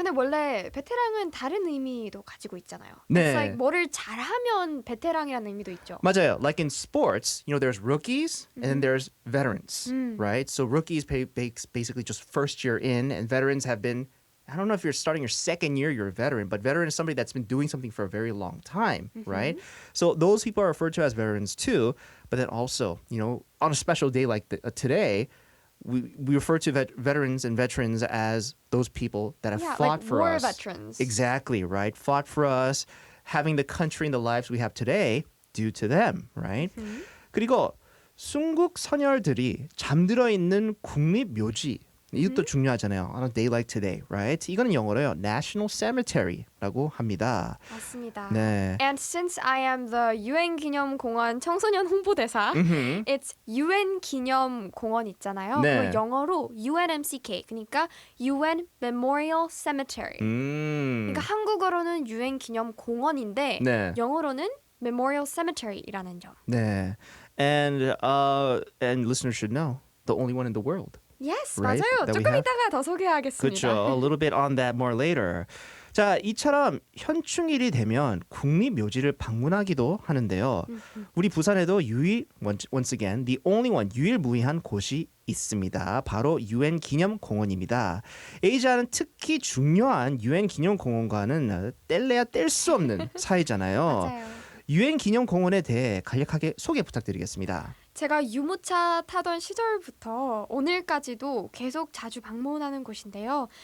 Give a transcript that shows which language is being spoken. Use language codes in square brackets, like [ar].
[ko] 근데 원래 베테랑은 다른 의미도 가지고 있잖아요. 네. [en] It's like [ko] 뭐를 잘하면 베테랑이라는 의미도 있죠. 맞아요. [en] Like in sports, there's rookies and then there's veterans, right? So rookies basically just first year in, and veterans have been, I don't know if you're starting your second year, you're a veteran, but veteran is somebody that's been doing something for a very long time, right? So those people are referred to as veterans too, but then also, on a special day like today, we refer to veterans and veterans as those people that have Yeah, fought like for war us. veterans. Exactly, right? Fought for us, having the country and the lives we have today due to them, right? [ko] 그리고 순국 선열들이 잠들어 있는 국립묘지 이것도 중요하잖아요. [en] On a day like today, right? [ko] 이거는 영어로요. National Cemetery라고 합니다. 맞습니다. 네. [en] And since I am the UN [ko] 기념공원 청소년 홍보대사, [en] it's UN [ko] 기념공원 있잖아요. 네. 그거 영어로 UNMCK, 그러니까 UN Memorial Cemetery. 그러니까 한국어로는 UN 기념공원인데 네. 영어로는 Memorial Cemetery이라는 점. 네. [en] And listeners should know, the only one in the world. Yes, Right? [ko] 맞아요. [en] That we [ko] 조금 [en] have? [ko] 이따가 더 소개하겠습니다. 그렇죠. [en] A little bit on that more later. [ko] 자, 이처럼 현충일이 되면 국립묘지를 방문하기도 하는데요. 우리 부산에도 [en] once again, the only one, [ko] 유일무이한 곳이 있습니다. 바로 UN 기념공원입니다. 에이자는 특히 중요한 UN 기념공원과는 뗄래야 뗄 수 없는 사이잖아요. 맞아요. 유엔 기념공원에 대해 간략하게 소개 부탁드리겠습니다. 제가 유모차 타던 시절부터 오늘까지도 계속 자주 방문하는 곳인데요.